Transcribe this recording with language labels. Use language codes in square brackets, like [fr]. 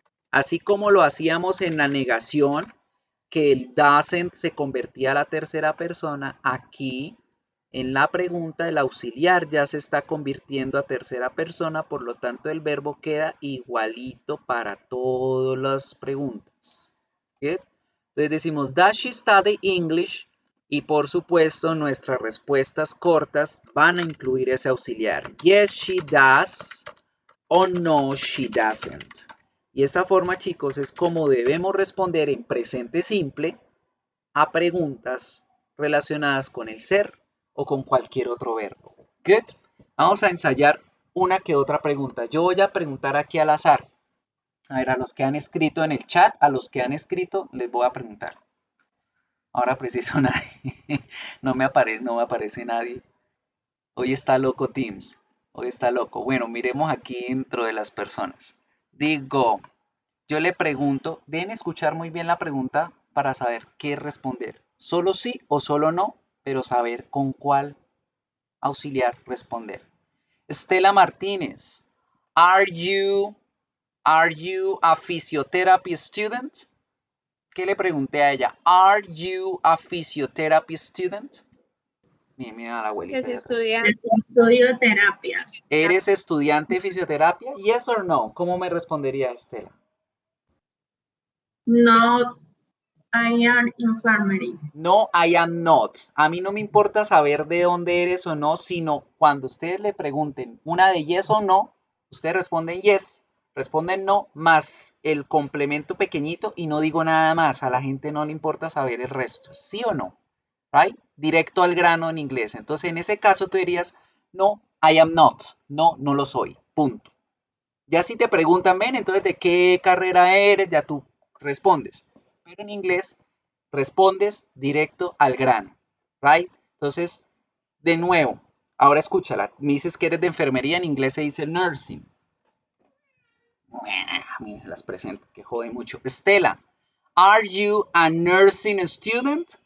[es] Así como lo hacíamos en la negación, que el doesn't se convertía a la tercera persona, aquí en la pregunta el auxiliar ya se está convirtiendo a tercera persona, por lo tanto el verbo queda igualito para todas las preguntas. ¿Bien? Entonces decimos, [en] does she study English? [es] Y por supuesto nuestras respuestas cortas van a incluir ese auxiliar. [en] Yes, she does o no, she doesn't. [es] Y esta forma, chicos, es como debemos responder en presente simple a preguntas relacionadas con el ser o con cualquier otro verbo. Good. Vamos a ensayar una que otra pregunta. Yo voy a preguntar aquí al azar. A ver, a los que han escrito en el chat, a los que han escrito, les voy a preguntar. Ahora preciso nadie. No me aparece nadie. Hoy está loco Teams. Hoy está loco. Bueno, miremos aquí dentro de las personas. Digo, yo le pregunto, deben escuchar muy bien la pregunta para saber qué responder. Solo sí o solo no, pero saber con cuál auxiliar responder. [en] Estela Martínez, are you a physiotherapy student? [es] ¿Qué le pregunté a ella? [en] Are you a physiotherapy student? [es] Mira a la abuelita. Que si estudiante. Estudio terapia. ¿Eres estudiante de fisioterapia? [en] Yes or no. [es] ¿Cómo me respondería Estela? [en] No, I am infirmary. No, I am not. [es] A mí no me importa saber de dónde eres o no, sino cuando ustedes le pregunten una de yes o no, ustedes responden yes, responden no, más el complemento pequeñito y no digo nada más. A la gente no le importa saber el resto, ¿sí o no? Right? Directo al grano en inglés. Entonces, en ese caso tú dirías, [en] no, I am not. [es] No, no lo soy. Punto. Ya si te preguntan, ven, entonces, ¿de qué carrera eres? Ya tú respondes. Pero en inglés respondes directo al grano, right? Entonces, de nuevo, ahora escúchala. Me dices que eres de enfermería, en inglés se dice nursing. Mira, las presento, que jode mucho. [en] Estela, are you a nursing student?